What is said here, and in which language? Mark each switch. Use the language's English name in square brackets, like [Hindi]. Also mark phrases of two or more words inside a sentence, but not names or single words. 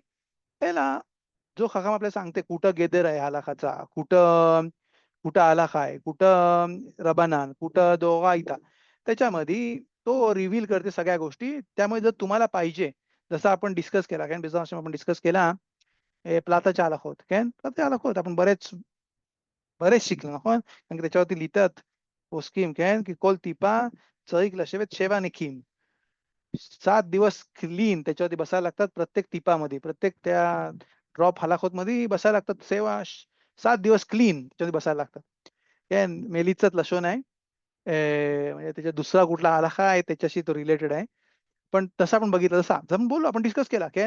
[Marathi] त्याला जो खाखाम आपल्याला सांगते कुठं गेदेर आहे हलाखाचा, कुठं कुठं हलाखा आहे, कुठं रबानान, कुठं दोगायता. त्याच्यामध्ये तो रिव्हील करते सगळ्या गोष्टी. त्यामुळे जर तुम्हाला पाहिजे, जसं आपण डिस्कस केला, कारण बिझनेस आपण डिस्कस केला, प्लाताच्या हलाखोत, काय प्लाताच्या हलाखोत आपण बरेच शिकलो, נכון? कारण की त्याच्यावरती लिहितात पोस्किम, כן? [Hebrew] की כל טיפה צריך לשבת 7 נקיים. [Marathi] 7 दिवस क्लीन त्याच्यावरती बसायला लागतात प्रत्येक टिपामध्ये. प्रत्येक त्या ड्रॉप हलाखोतमध्ये बसायला लागतात 7 दिवस क्लीन त्याच्यामध्ये बसायला लागतात. כן? मेलीचंच लशोन आहे. म्हणजे त्याच्या दुसरा कुठला हलाखा आहे त्याच्याशी तो रिलेटेड आहे. पण तसं आपण बघितलं जसं आपण बोललो आपण डिस्कस केला, काय?